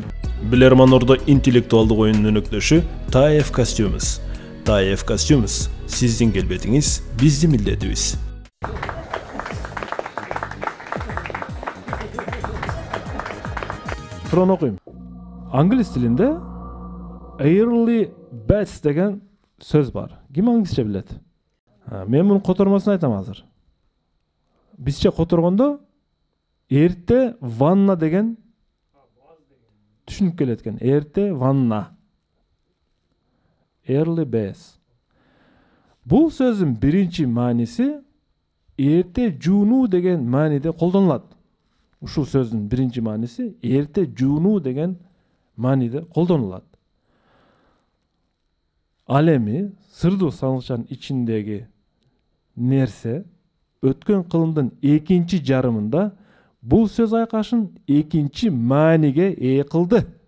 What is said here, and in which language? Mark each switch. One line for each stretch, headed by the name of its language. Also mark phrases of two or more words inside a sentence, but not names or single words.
Kyrgyz: Билерман Ордо интеллектуалдык оюнунун өнөктөшү TAEF Costumes. TAEF Costumes сиздин келбетиңиз биздин милдетибиз. Суроону окуйм. Англис тилинде
English: early bats
Kyrgyz: деген сөз бар. Ким англисче билет? Мен мунун котормосун айтам азыр. Бизче которгондо эрте ванна деген түшүнүп келет экен. Эрте ванна.
English: Early bats.
Kyrgyz: Бул сөздүн биринчи мааниси эрте жуунуу деген мааниде колдонулат. Ушул сөздүн биринчи мааниси эрте жуунуу деген мааниде колдонулат. Ал эми сырдуу сандыкчанын ичиндеги нерсе өткөн кылымдын экинчи жарымында бул сөз айкашын экинчи мааниге ээ кылды.